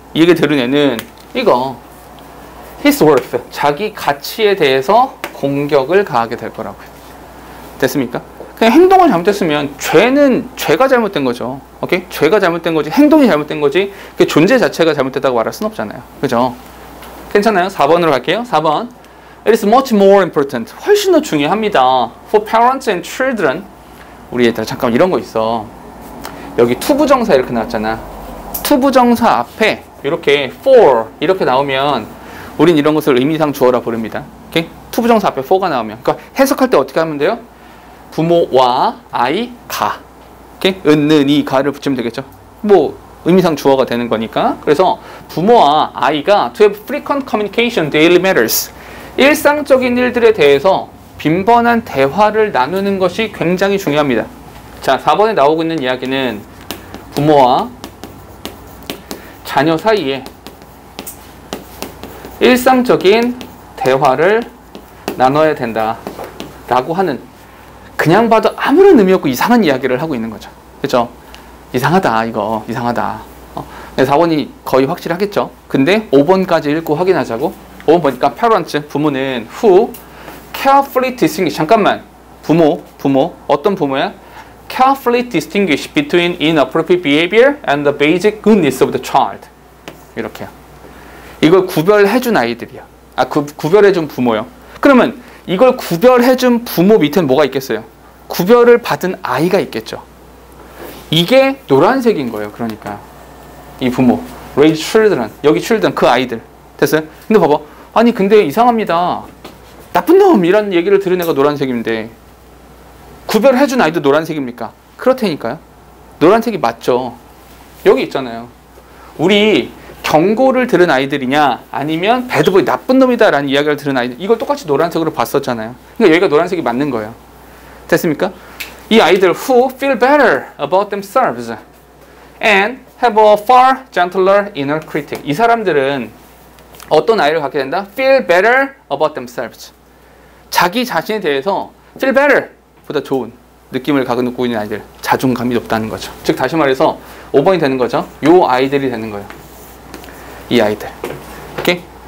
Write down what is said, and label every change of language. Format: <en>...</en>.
<ko>이 얘기 들은 애는 이거</ko> <en>his worth,</en> <ko>자기 가치에 대해서 공격을 가하게 될 거라고요. 됐습니까? 그냥 행동을 잘못했으면 죄가 잘못된 거죠. 오케이? 죄가 잘못된 거지, 행동이 잘못된 거지, 그 존재 자체가 잘못됐다고 말할 순 없잖아요. 그죠? 괜찮아요? 4번으로 갈게요. 4번.</ko> <en>It is much more important.</en> <ko>훨씬 더 중요합니다.</ko> <en>For parents and children.</en> <ko>우리 얘들아, 잠깐 이런 거 있어. 여기 투부정사 이렇게 나왔잖아. 투부정사 앞에 이렇게 for 이렇게 나오면 우린 이런 것을 의미상 주어라 부릅니다. 오케이? 투부정사 앞에 for가 나오면. 그러니까 해석할 때 어떻게 하면 돼요? 부모와 아이, 가. 오케이? 은, 가를 붙이면 되겠죠. 뭐 의미상 주어가 되는 거니까. 그래서 부모와 아이가</ko> <en>to have frequent communication, daily matters.</en> <ko>일상적인 일들에 대해서 빈번한 대화를 나누는 것이 굉장히 중요합니다. 자, 4번에 나오고 있는 이야기는 부모와 자녀 사이에 일상적인 대화를 나눠야 된다 라고 하는, 그냥 봐도 아무런 의미 없고 이상한 이야기를 하고 있는 거죠. 그렇죠? 이상하다, 이거 이상하다. 4번이 거의 확실하겠죠. 근데 5번까지 읽고 확인하자고. 5번 보니까</ko> <en>parents,</en> <ko>부모는</ko> <en>who carefully distinguish.</en> <ko>잠깐만, 부모 어떤 부모야?</ko> <en>carefully distinguish between inappropriate behavior and the basic good needs of the child.</en> <ko>이렇게요. 이걸 구별해준 아이들이야. 구별해준 부모요. 그러면 이걸 구별해준 부모 밑에는 뭐가 있겠어요? 구별을 받은 아이가 있겠죠. 이게 노란색인 거예요. 그러니까 이 부모</ko> <en>raise children,</en> <ko>여기 children 그 아이들 됐어요? 근데 봐봐, 아니 근데 이상합니다. 나쁜 놈이란 얘기를 들은 애가 노란색인데 구별해준 아이도 노란색입니까? 그렇다니까요. 노란색이 맞죠. 여기 있잖아요. 우리 경고를 들은 아이들이냐 아니면 배드보이 나쁜 놈이다 라는 이야기를 들은 아이들, 이걸 똑같이 노란색으로 봤었잖아요. 그러니까 여기가 노란색이 맞는 거예요. 됐습니까? 이 아이들</ko> <en>who feel better about themselves and have a far gentler inner critic.</en> <ko>이 사람들은 어떤 아이를 갖게 된다?</ko> <en>feel better about themselves.</en> <ko>자기 자신에 대해서</ko> <en>feel better</en> <ko>보다 좋은 느낌을 갖고 있는 아이들, 자존감이 높다는 거죠. 즉 다시 말해서 5번이 되는 거죠. 요 아이들이 되는 거예요. 이 아이들. 오케이?</ko>